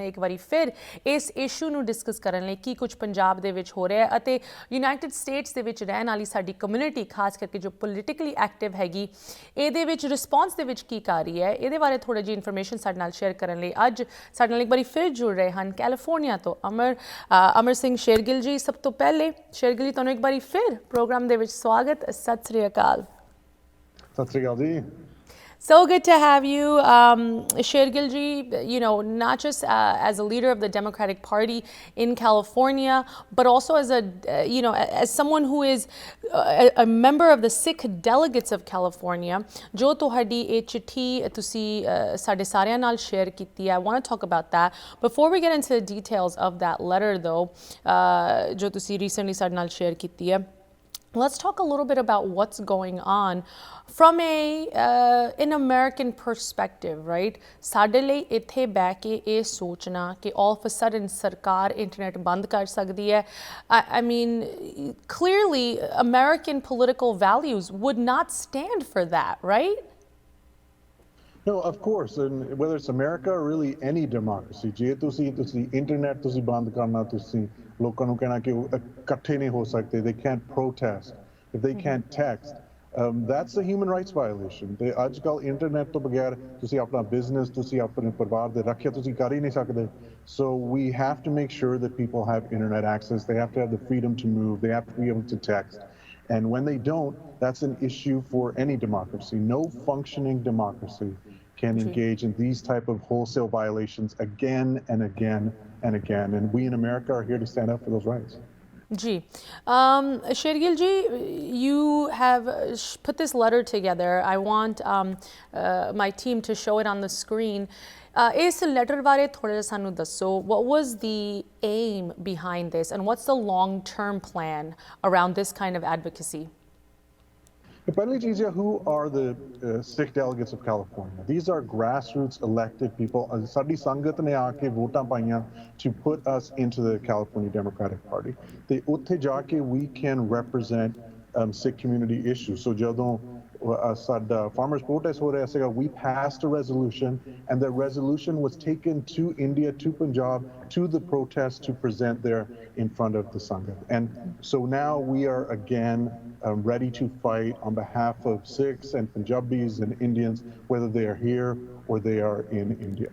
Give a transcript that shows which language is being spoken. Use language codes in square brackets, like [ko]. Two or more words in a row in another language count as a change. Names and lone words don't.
[pa] ਇੱਕ ਵਾਰੀ ਫਿਰ ਇਸ ਇਸ਼ੂ ਨੂੰ ਡਿਸਕਸ ਕਰਨ ਲਈ ਕੀ ਕੁਝ ਪੰਜਾਬ ਦੇ ਵਿੱਚ ਹੋ ਰਿਹਾ ਹੈ ਅਤੇ ਯੂਨਾਈਟਿਡ ਸਟੇਟਸ ਦੇ ਵਿੱਚ ਰਹਿਣ ਵਾਲੀ ਸਾਡੀ ਕਮਿਊਨਿਟੀ, ਖਾਸ ਕਰਕੇ ਜੋ [en] politically active [pa] ਹੈਗੀ, ਇਹਦੇ ਵਿੱਚ ਰਿਸਪੌਂਸ ਦੇ ਵਿੱਚ ਕੀ ਕਰ ਰਹੀ ਹੈ, ਇਹਦੇ ਬਾਰੇ ਥੋੜ੍ਹੀ ਜਿਹੀ ਇਨਫੋਰਮੇਸ਼ਨ ਸਾਡੇ ਨਾਲ ਸ਼ੇਅਰ ਕਰਨ ਲਈ ਅੱਜ ਸਾਡੇ ਨਾਲ ਇੱਕ ਵਾਰੀ ਫਿਰ ਜੁੜ ਰਹੇ ਹਨ ਕੈਲੀਫੋਰਨੀਆ ਤੋਂ ਅਮਰ ਸਿੰਘ ਸ਼ੇਰਗਿੱਲ ਜੀ। ਸਭ ਤੋਂ ਪਹਿਲੇ ਸ਼ੇਰਗਿੱਲ ਜੀ, ਤੁਹਾਨੂੰ ਇੱਕ ਵਾਰੀ ਫਿਰ ਪ੍ਰੋਗਰਾਮ ਦੇ ਵਿੱਚ ਸਵਾਗਤ। ਸਤਿ ਸ੍ਰੀ ਅਕਾਲ। ਸਤਿ ਸ੍ਰੀ ਅਕਾਲ ਜੀ। [en] So good to have you, Shergil ji, not just as a leader of the Democratic Party in California, but also as as someone who is a member of the Sikh delegates of California. [pa] ਜੋ ਤੁਹਾਡੀ ਇਹ ਚਿੱਠੀ ਤੁਸੀਂ ਸਾਡੇ ਸਾਰਿਆਂ ਨਾਲ ਸ਼ੇਅਰ ਕੀਤੀ ਹੈ। [en] I want to talk about that. Before we get into the details of that letter though, [pa] ਜੋ ਤੁਸੀਂ ਰੀਸੈਂਟਲੀ ਸਾਡੇ ਨਾਲ ਸ਼ੇਅਰ ਕੀਤੀ ਹੈ, [en] let's talk a little bit about what's going on from an American perspective, right? [pa] ਸਾਡੇ ਲਈ ਇੱਥੇ ਬਹਿ ਕੇ ਇਹ ਸੋਚਣਾ ਕਿ [en] all of a sudden [pa] ਸਰਕਾਰ ਇੰਟਰਨੈਟ ਬੰਦ ਕਰ ਸਕਦੀ ਹੈ, [en] I mean, clearly American political values would not stand for that, right? No, of course, and whether it's America or really any democracy, [pa] ਜੇ ਤੁਸੀਂ ਇੰਟਰਨੈਟ ਤੁਸੀਂ ਬੰਦ ਕਰਨਾ, ਤੁਸੀਂ ਲੋਕਾਂ ਨੂੰ ਕਹਿਣਾ ਕਿ ਉਹ ਇਕੱਠੇ ਨਹੀਂ ਹੋ ਸਕਦੇ, [en] they can't protest, if they can't text, that's a human rights violation. [pa] ਤੇ ਅੱਜ ਕੱਲ੍ਹ ਇੰਟਰਨੈਟ ਤੋਂ ਬਗੈਰ ਤੁਸੀਂ ਆਪਣਾ ਬਿਜ਼ਨਸ, ਤੁਸੀਂ ਆਪਣੇ ਪਰਿਵਾਰ ਦੇ ਰੱਖਿਆ ਤੁਸੀਂ ਕਰ ਹੀ ਨਹੀਂ ਸਕਦੇ. [en] So we have to make sure that people have internet access, they have to have the freedom to move, they have to be able to text. And when they don't, that's an issue for any democracy. No functioning democracy can engage in these type of wholesale violations again and again and again. And we in America are here to stand up for those rights. [pa] Ji. [en] Shergil ji, you have put this letter together. I want my team to show it on the screen. [pa] ਇਸ ਲੈਟਰ ਬਾਰੇ ਥੋੜਾ ਜਿਹਾ ਸਾਨੂੰ ਦੱਸੋ. [en] What was the aim behind this and what's the long-term plan around this kind of advocacy? Who are the Sikh delegates of California? These are grassroots elected people. [pa] ਸਾਡੀ ਸੰਗਤ ਨੇ ਆ ਕੇ ਵੋਟਾਂ ਪਾਈਆਂ [en] to put us into the California Democratic Party. They [pa] ਉੱਥੇ ਜਾ ਕੇ [en] we can represent Sikh community issues. [pa] So ਜਦੋਂ ਸਾਡਾ [en] farmers protest [pa] ਹੋ ਰਿਹਾ ਸੀਗਾ, [en] we passed a resolution, and the resolution was taken to India, to Punjab, to the protest to present there in front of the Sangat. And so now we are again ready to fight on behalf of Sikhs and Punjabis and Indians, whether they are here or they are in India.